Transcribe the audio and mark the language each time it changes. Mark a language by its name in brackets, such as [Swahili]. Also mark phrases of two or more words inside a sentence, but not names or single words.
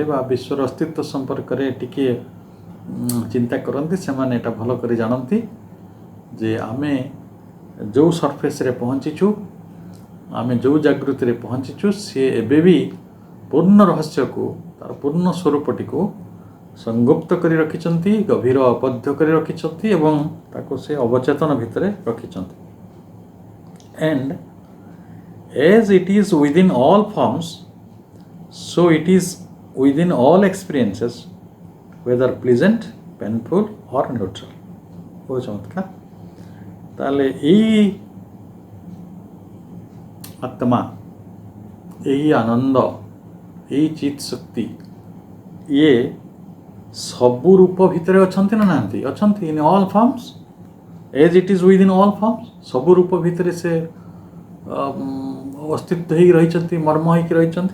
[Odia] ବା ବିଶ୍ୱର ଅସ୍ତିତ୍ୱ ସମ୍ପର୍କରେ ଟିକିଏ ଚିନ୍ତା କରନ୍ତି, ସେମାନେ ଏଇଟା ଭଲ କରି ଜାଣନ୍ତି ଯେ ଆମେ ଯେଉଁ ସର୍ଫେସ୍ରେ ପହଞ୍ଚିଛୁ, ଆମେ ଯେଉଁ ଜାଗୃତିରେ ପହଞ୍ଚିଛୁ, ସିଏ ଏବେ ବି ପୂର୍ଣ୍ଣ ରହସ୍ୟକୁ, ତାର ପୂର୍ଣ୍ଣ ସ୍ୱରୂପଟିକୁ ସଂଗୁପ୍ତ କରି ରଖିଛନ୍ତି, ଗଭୀର ଅବଧ୍ୟ କରି ରଖିଛନ୍ତି ଏବଂ ତାକୁ ସେ ଅବଚେତନ ଭିତରେ ରଖିଛନ୍ତି। [English] And as it is within all forms, so it is within all experiences, whether pleasant, painful or neutral. [Odia] ବହୁତ ଚମତ୍କାର। ତାହେଲେ ଏଇ ଆତ୍ମା, ଏହି ଆନନ୍ଦ, ଏଇ ଚିତ୍ ଶକ୍ତି ଇଏ ସବୁ ରୂପ ଭିତରେ ଅଛନ୍ତି ନା ନାହାନ୍ତି? ଅଛନ୍ତି। [English] In all forms, as it is within all forms, [Odia] ସବୁ ରୂପ ଭିତରେ ସେ ଅସ୍ତିତ୍ୱ ହେଇକି ରହିଛନ୍ତି, ମର୍ମ ହେଇକି ରହିଛନ୍ତି।